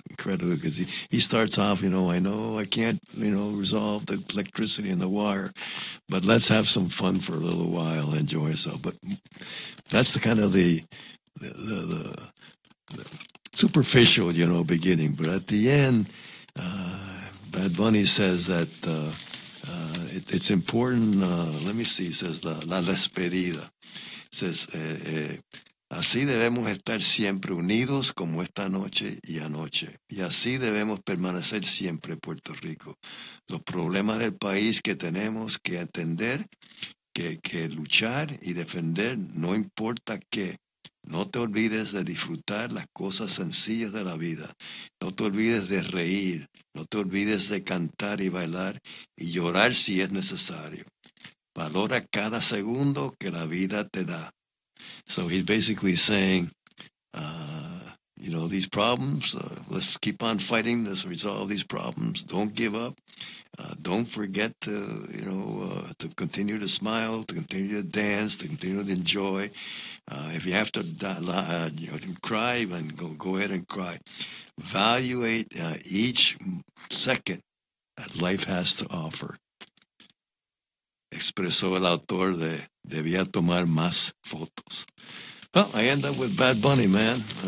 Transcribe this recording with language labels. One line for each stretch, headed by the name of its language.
English: Incredibly, because he starts off, I know I can't resolve the electricity and the wire, but let's have some fun for a little while, enjoy ourselves. But that's the kind of the superficial beginning. But at the end, Bad Bunny says that it's important. Let me see. Says
Spanish: la despedida. Says así debemos estar siempre unidos como esta noche y anoche. Y así debemos permanecer siempre, Puerto Rico. Los problemas del país que tenemos que atender, que luchar y defender, no importa qué. No te olvides de disfrutar las cosas sencillas de la vida. No te olvides de reír. No te olvides de cantar y bailar y llorar si es necesario. Valora cada segundo que la vida te da.
English: So he's basically saying, you know, these problems, let's keep on fighting to resolve these problems. Don't give up. Don't forget to, you know, to continue to smile, to continue to dance, to continue to enjoy. If you have to cry, then go ahead and cry. Evaluate each second that life has to offer.
Spanish: Expresó el autor de Debía Tomar Más Fotos.
English: Well, I end up with Bad Bunny, man.